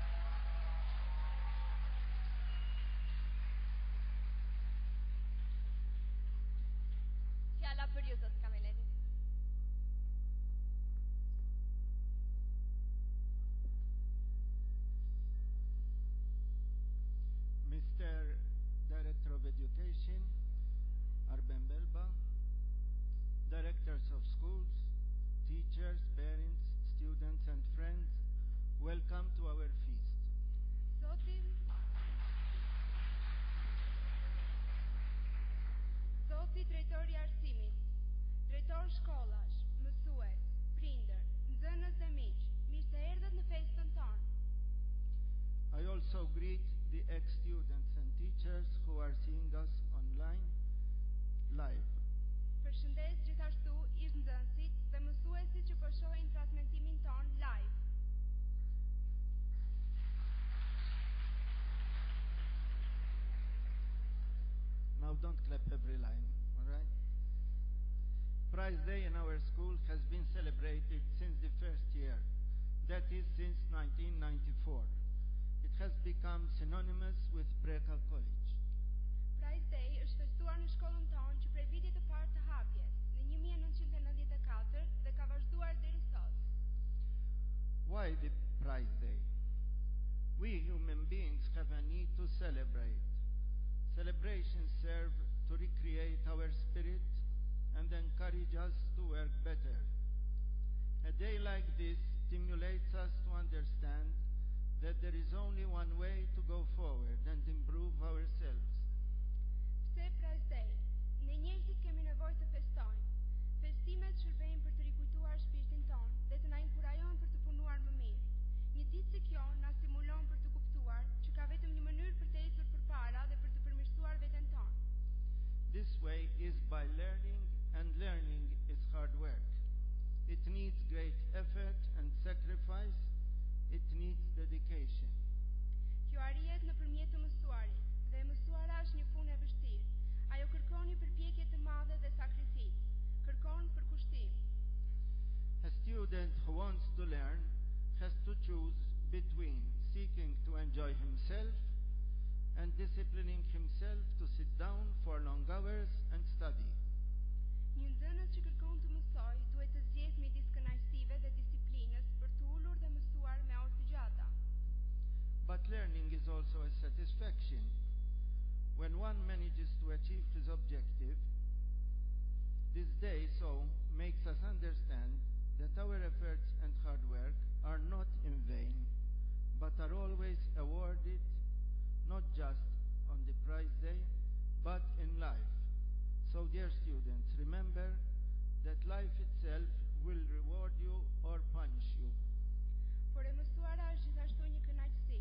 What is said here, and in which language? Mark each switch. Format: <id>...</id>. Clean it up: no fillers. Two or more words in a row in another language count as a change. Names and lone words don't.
<sq>Fjala për ju, zot Kameleri.</sq> <en>Mr. Director of Education, Arben Belba, Directors of Schools, teachers, parents, students and friends, welcome to our feast.</en> <sq>Zoti drejtori arsimit, drejtor shkollash, mësues, prindër, nxënës dhe miq, mirë se erdhët në festën tonë.</sq> <en>I also greet the ex-students and teachers who are seeing us online, live.</en> <sq>Përshëndes gjithashtu ish nxënësit dhe mësuesit që po shohin transmetimin ton live.</sq> <en>Now don't clap every line, all right? Prize Day in our school has been celebrated since the first year, that is since 1994. It has become synonymous with Breka College.</en> <sq>Prize Day është festuar në shkollën tonë që prej vitit të parë të hapjes, në 1994 dhe ka vazhduar deri sot.</sq> <en>Why the Prize Day? We human beings have a need to celebrate. Celebrations serve to recreate our spirit and encourage us to work better. A day like this stimulates us to understand that there is only one way to go forward and improve ourselves.</en> <sq>Pse Prize Day? Ne njerëzit kemi nevojë të festojmë. Festimet shërbejnë për të rikujtuar shpirtin tonë dhe të na inkurajojnë për të punuar më mirë. Një ditë si kjo na stimulon për të kuptuar që ka vetëm një mënyrë për të ecur përpara dhe për të përmirësuar veten tonë.</sq> <en>This way is by learning, and learning is hard work. It needs great effort and sacrifice. It needs dedication.</en> <sq>Kjo arrihet nëpërmjet të mësuarit, dhe e mësuara është një punë e vështirë. Ajo kërkon një përpjekje të madhe dhe sakrificë. Kërkon përkushtim.</sq> <en>A student who wants to learn has to choose between seeking to enjoy himself and disciplining himself to sit down for long hours and study.</en> <sq>Një nxënës që kërkon të mësojë duhet të zgjedhë midis kënaqësive dhe disiplinës për të ulur dhe mësuar me orë të gjata.</sq> <en>But learning is also a satisfaction. When one manages to achieve his objective, this day so makes us understand that our efforts and hard work are not in vain, but are always awarded not just on the prize day, but in life. So, dear students, remember that life itself will reward you or punish you.</en> <sq>Por e mësuara është gjithashtu një kënaqësi</sq>